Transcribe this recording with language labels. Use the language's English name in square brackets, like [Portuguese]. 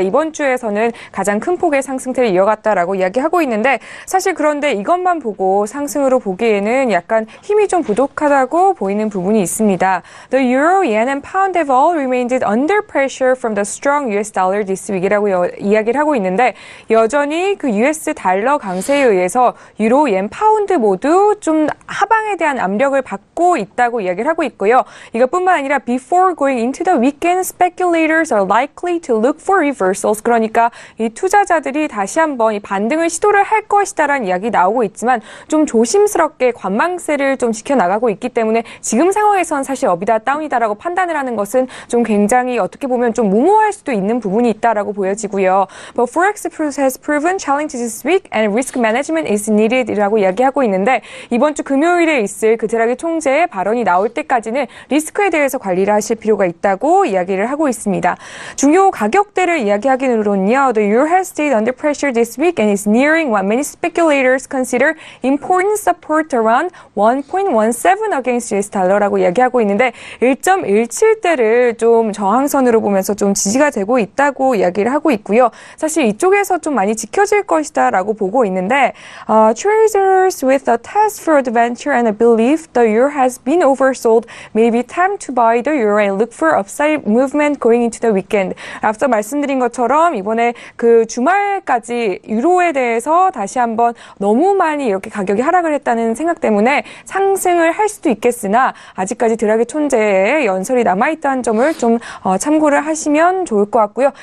[Korean] 이번 주에서는 가장 큰 폭의 상승세를 이어갔다라고 이야기하고 있는데 사실 그런데 이것만 보고 상승으로 보기에는 약간 힘이 좀 부족하다고 보이는 부분이 있습니다. [English] The euro, yen and pound have all remained under pressure from the strong US dollar this week [Korean] 이라고 이야기를 하고 있는데 여전히 그 US 달러 강세에 의해서 유로, yen, 파운드 모두 좀 하방에 대한 압력을 받고 있다고 이야기를 하고 있고요. 이것뿐만 아니라 [English] before going into the weekend, speculators are likely to look for reversals. [Korean] 그러니까 이 투자자들이 다시 한번 이 반등을 시도를 할 것이다라는 이야기 나오고 있지만 좀 조심스럽게 관망세를 좀 지켜나가고 있기 때문에 지금 상황에선 사실 업이다 다운이다라고 판단을 하는 것은 좀 굉장히 어떻게 보면 좀 무모할 수도 있는 부분이 있다라고 보여지고요. [English] But Forex has proven challenges this week and risk management is needed [Korean] 이라고 이야기하고 있는데 이번 주 금요일에 있을 그 드라기 총재의 발언이 나올 때까지는 리스크에 대해서 관리를 하실 필요가 있다고 이야기를 하고 있습니다. 중요 가격대를 이야기하기로는요. [English] The euro has stayed under pressure this week and is nearing what many speculators consider important support around 1.17 against US [Korean] 달러라고 이야기하고 있는데 1.17대를 좀 저항선으로 보면서 좀 지지가 되고 있다고 이야기를 하고 있고요. 사실 이쪽에서 좀 많이 지켜질 것이다 라고 보고 있는데 [English] traders with a task for adventure and a belief the euro has been oversold may be time to buy the euro and look for upside movement going into the weekend. [Korean] 앞서 말씀드린 것처럼 이번에 그 주말까지 유로에 대해서 다시 한번 너무 많이 이렇게 가격이 하락을 했다는 생각 때문에 상승을 할 수도 있겠으나 아직까지 드라기 총재의 연설이 남아있다는 점을 좀 참고를 하시면 좋을 것 같고요.